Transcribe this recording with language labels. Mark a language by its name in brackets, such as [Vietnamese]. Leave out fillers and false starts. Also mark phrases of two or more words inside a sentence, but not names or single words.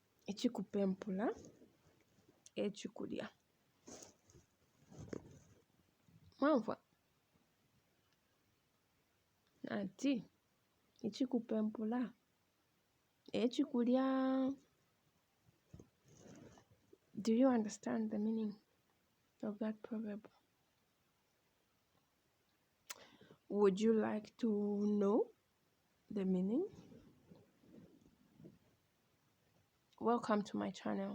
[Bemba] ekikupa empula ekikulya. Mwanva ati ekikupa empula ekikulya. [English] Do you understand the meaning of that proverb? Would you like to know the meaning? Welcome to my channel.